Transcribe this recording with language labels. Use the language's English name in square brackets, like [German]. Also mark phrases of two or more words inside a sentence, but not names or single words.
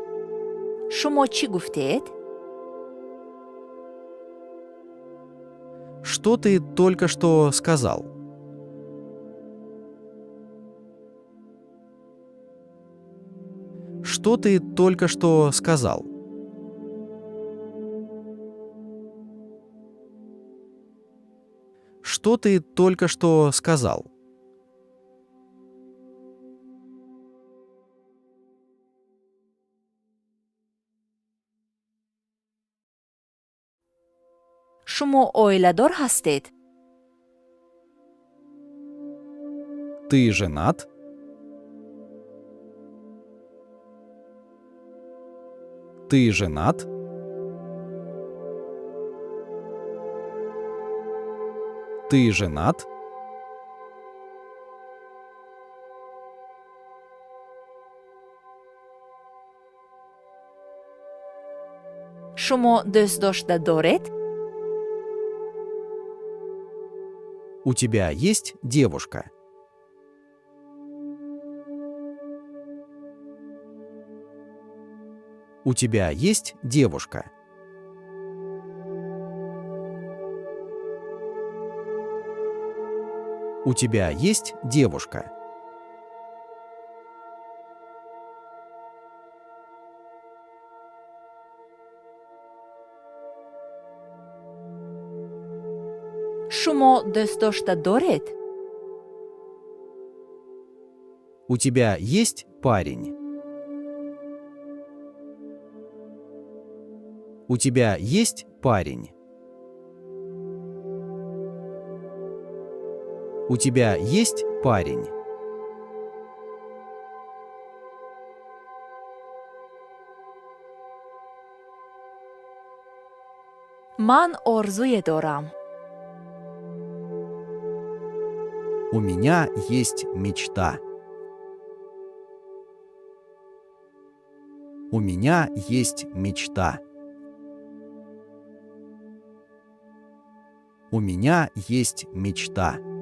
[Tajik] шумо чӣ гуфтед? [Russian] Что ты только что сказал? Что ты только что сказал? Что ты только что сказал? [Tajik] шумо оиладор ҳастед? [Russian] Ты женат? Ты женат? Ты женат? [Tajik] шумо дӯстдошта доред? [Russian] У тебя есть девушка? У тебя есть девушка? У тебя есть девушка? [Tajik] шумо дӯстдошта доред? [Russian] У тебя есть парень? У тебя есть парень? У тебя есть парень? [Tajik] ман орзуе дорам. [Russian] У меня есть мечта. У меня есть мечта. У меня есть мечта.